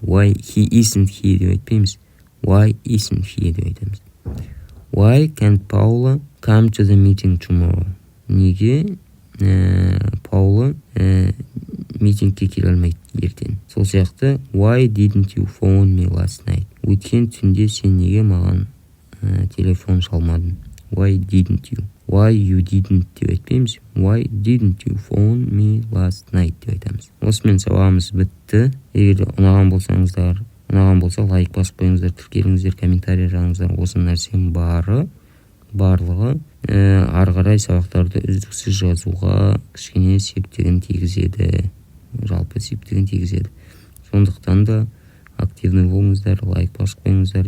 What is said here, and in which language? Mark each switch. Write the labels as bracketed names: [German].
[English] Why he isn't here [Kazakh] деп айтпаймыз. [English] Why isn't he [Kazakh] деп айтамыз. [English] Why can't Paula come to the meeting tomorrow? [Kazakh] Неге Паула митингке келе алмайды ертең? Сол сияқты [English] why didn't you phone me last night? [Kazakh] Өткен түнде сен неге маған телефон шалмадың? [English] Why didn't you? Why you didn't [Kazakh] деп айтпаймыз. [English] Why didn't you phone me last night [Kazakh] деп айтамыз. Осымен сабағымыз бітті. Егер ұнаған болса лайк басып қойыңыздар, тіркеліңіздер, комментарий жазыңыздар. Осы нәрсенің барлығы ары қарай сабақтарды үздіксіз жазуға кішкене септігін тигізеді. Жалпы септігін тигізеді. Сондықтан да активный болыңыздар, лайк басып қойыңыздар.